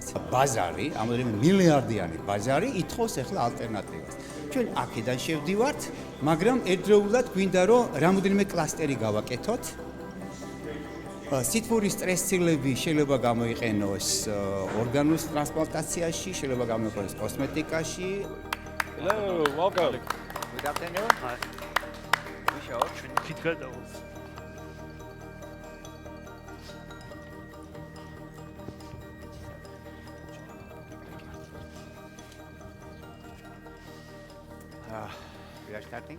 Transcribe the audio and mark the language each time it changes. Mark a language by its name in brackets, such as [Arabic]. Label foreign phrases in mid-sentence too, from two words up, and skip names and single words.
[Georgian] ბაზარი, ამოდენიმე მილიარდიანი ბაზარი ითხოვს ახლა ალტერნატივას. ჩვენ აქედან შევდივართ, მაგრამ ერთდროულად გვინდა რომ რამოდენიმე კლასტერი გავაკეთოთ. სითბური სტრესცილები შეიძლება გამოიყენოს ორგანულ ტრანსპლანტაციაში, შეიძლება გამოიყენოს კოსმეტიკაში. [English] Hello, welcome. Good afternoon. Hi. We are starting?